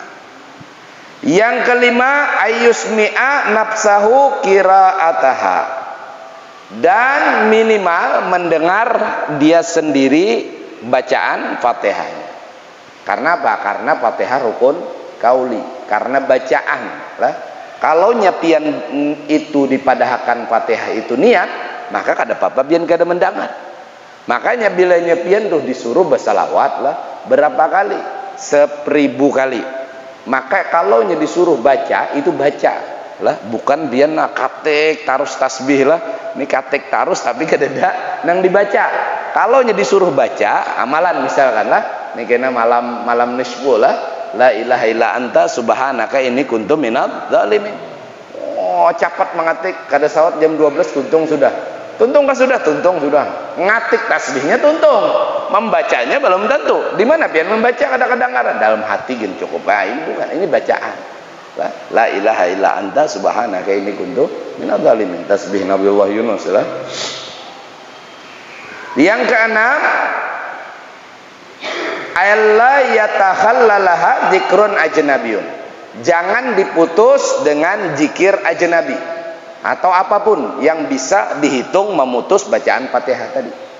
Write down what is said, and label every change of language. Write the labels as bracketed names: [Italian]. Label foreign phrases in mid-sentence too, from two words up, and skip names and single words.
[Banjar] Yang kelima, [Arabic] أن يسمع نفسه قراءتها, [Banjar] dan minimal mendengar dia sendiri bacaan Fatihah. Karena apa? Karena Fatihah rukun kauli, karena bacaan lah. Kalau nyapian itu dipadahkan Fatihah itu niat, maka kada apa-apa biar kada mendengar. Makanya bila nyapian tuh disuruh bersalawat lah berapa kali? 1000 kali. Maka kalau disuruh baca, itu baca lah, bukan dia nak katek tarus tasbih lah. Ini katek tarus tapi kededa nang dibaca. Kalau disuruh baca amalan misalkan lah, ini kena malam nisfu lah, [Arabic] لا إله إلا أنت سبحانك إني كنت من الظالمين. [Banjar] Oh, cepat mengatik, kada sawat jam 12 tuntung sudah. Tuntung kah sudah? Tuntung sudah. Ngatik tasbihnya tuntung, membacanya belum tentu. Di mana pian membaca kadang-kadang dalam hati gin cukup. Nah, ini bukan, ini bacaan. [Arabic] لا إله إلا أنت سبحانك إني كنت من الظالمين. [Banjar] Tasbih Nabiullah Yunus lah. Yang keenam, [Arabic] ألا يتخللها ذكر أجنبي. [Banjar] Jangan diputus dengan zikir ajnabi atau apapun yang bisa dihitung memutus bacaan Fatihah tadi.